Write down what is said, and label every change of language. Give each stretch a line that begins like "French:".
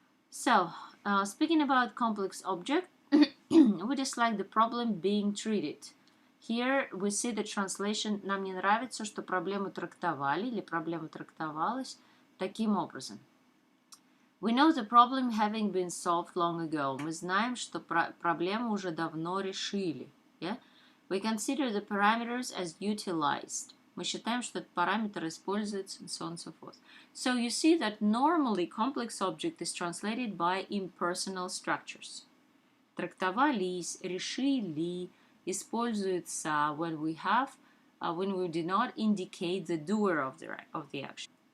English: So, speaking about complex object, we dislike the problem being treated. Here we see the translation.
Russian: Нам не нравится, что проблему трактовали или проблема трактовалась таким образом.
English: We know the problem having been solved long ago.
Russian: Мы знаем, что проблему уже давно решили.
English: Yeah? We consider the parameters as utilized.
Russian: Мы считаем, что этот параметр используется,
English: and so on and so forth. So you see that normally complex object is translated by impersonal structures. Трактовались, решили, используется when we do not indicate the doer of the action.